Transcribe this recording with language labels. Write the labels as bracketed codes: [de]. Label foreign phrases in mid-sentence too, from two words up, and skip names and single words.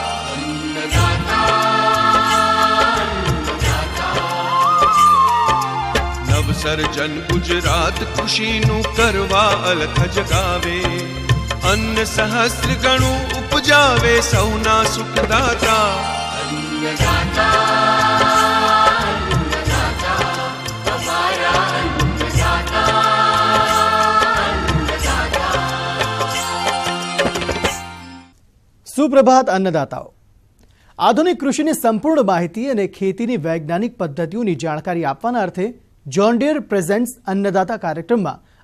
[gu] નવસર્જન ગુજરાત કૃષિ નુ કરવા અલખ જગાવે, અન્ન સહસ્ત્ર ગણુ ઉપજાવે સૌના સુખદાતા। સુપ્રભાત અન્નદાતાઓ, આધુનિક કૃષિની સંપૂર્ણ માહિતી અને ખેતીની વૈજ્ઞાનિક પદ્ધતિઓની જાણકારી આપવાના અર્થે જોન ડીયર પ્રેઝેન્ટ્સ અન્નદાતા કાર્યક્રમમાં